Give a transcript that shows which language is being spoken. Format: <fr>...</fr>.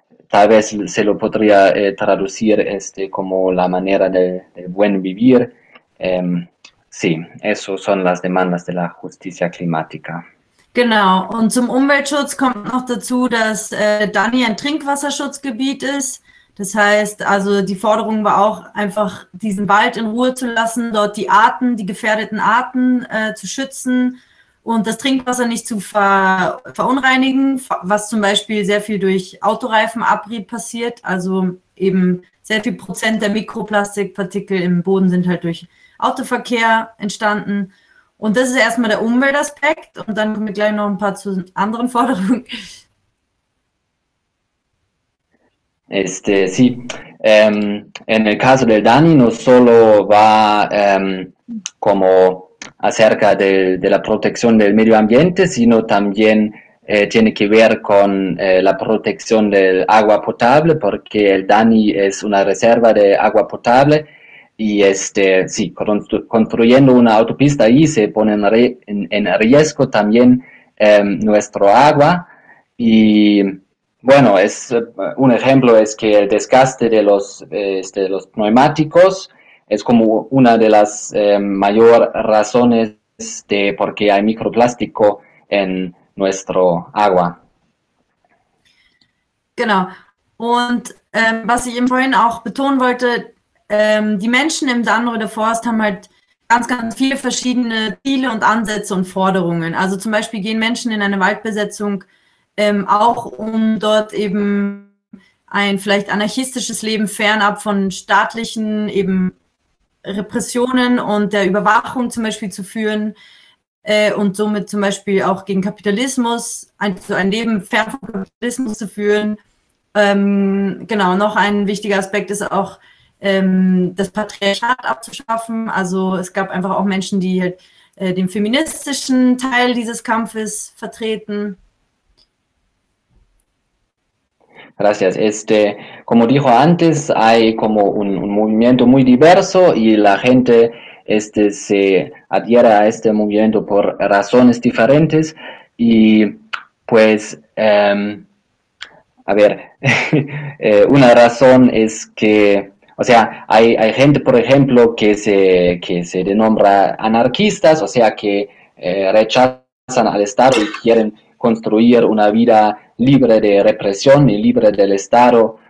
<es>Tal vez se lo podría traducir como la manera de buen vivir. Sí, eso son las demandas de la justicia climática.</es> <de>Genau, und zum Umweltschutz kommt noch dazu, dass Dani ein Trinkwasserschutzgebiet ist. Das heißt, also die Forderung war auch einfach, diesen Wald in Ruhe zu lassen, dort die Arten, die gefährdeten Arten zu schützen und das Trinkwasser nicht zu verunreinigen, was zum Beispiel sehr viel durch Autoreifenabrieb passiert. Also eben sehr viel Prozent der Mikroplastikpartikel im Boden sind halt durch Autoverkehr entstanden. Und das ist erstmal der Umweltaspekt und dann kommen wir gleich noch ein paar zu anderen Forderungen. Sí, en el caso del Dani no solo va como acerca de la protección del medio ambiente, sino también tiene que ver con la protección del agua potable, porque el Dani es una reserva de agua potable y sí, construyendo una autopista ahí se pone en riesgo también nuestro agua. Y bueno, es un ejemplo es que el desgaste de los neumáticos es como una de las mayores razones de por qué hay microplástico en nuestro agua. Genau. Und was ich eben vorhin auch betonen wollte, die Menschen im Dannenröder Forst haben halt ganz, ganz viele verschiedene Ziele und Ansätze und Forderungen. Also zum Beispiel gehen Menschen in eine Waldbesetzung auch um dort eben ein vielleicht anarchistisches Leben fernab von staatlichen eben Repressionen und der Überwachung zum Beispiel zu führen und somit zum Beispiel auch gegen Kapitalismus, ein Leben fern vom Kapitalismus zu führen. Genau, noch ein wichtiger Aspekt ist auch, das Patriarchat abzuschaffen. Also es gab einfach auch Menschen, die halt den feministischen Teil dieses Kampfes vertreten.</de> <es>Gracias. Como dijo antes, hay como un movimiento muy diverso y la gente se adhiera a este movimiento por razones diferentes. Y pues, a ver, una razón es que, o sea, hay gente, por ejemplo, que se denombra anarquistas, o sea, que rechazan al Estado y quieren construir una vida libre de represión y libre del Estado.</es>